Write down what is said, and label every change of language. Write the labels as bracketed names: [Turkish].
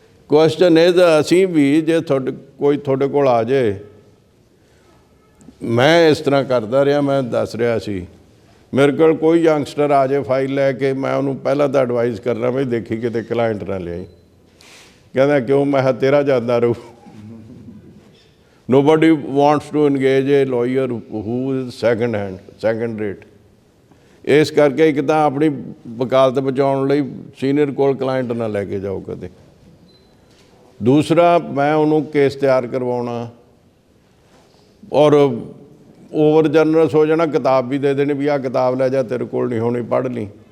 [Punjabi] Question ਇਹ ਤਾਂ ਅਸੀਂ ਵੀ ਜੇ ਕੋਈ ਤੁਹਾਡੇ ਕੋਲ ਆ ਜਾਏ, ਮੈਂ ਇਸ ਤਰ੍ਹਾਂ ਕਰਦਾ ਰਿਹਾ, ਮੈਂ ਦੱਸ ਰਿਹਾ ਸੀ, ਮੇਰੇ ਕੋਲ ਕੋਈ ਯੰਗਸਟਰ ਆ ਜਾਏ ਫਾਈਲ ਲੈ ਕੇ, ਮੈਂ ਉਹਨੂੰ ਪਹਿਲਾਂ ਤਾਂ ਐਡਵਾਈਜ਼ ਕਰਨਾ ਵੀ ਦੇਖੀ ਕਿਤੇ ਕਲਾਇੰਟ ਨਾ ਲਿਆਈ। ਕਹਿੰਦਾ ਕਿਉਂ? ਮੈਂ ਕਿਹਾ ਤੇਰਾ ਜਾਂਦਾ ਰਹੂ। [English] Nobody wants to engage a lawyer who is second rate. [Punjabi] ਇਸ ਕਰਕੇ ਇੱਕ ਤਾਂ ਆਪਣੀ ਵਕਾਲਤ ਬਚਾਉਣ ਲਈ ਸੀਨੀਅਰ ਕੋਲ ਕਲਾਇੰਟ ਨਾ ਲੈ ਕੇ ਜਾਓ ਕਦੇ। ਦੂਸਰਾ, ਮੈਂ ਉਹਨੂੰ ਕੇਸ ਤਿਆਰ ਕਰਵਾਉਣਾ ਔਰ ਓਵਰ ਜਨਰਸ ਹੋ ਜਾਣਾ, ਕਿਤਾਬ ਵੀ ਦੇ ਦੇਣੀ ਵੀ ਆਹ ਕਿਤਾਬ ਲੈ ਜਾ, ਤੇਰੇ ਕੋਲ ਨਹੀਂ ਹੋਣੀ, ਪੜ੍ਹ ਲਈ।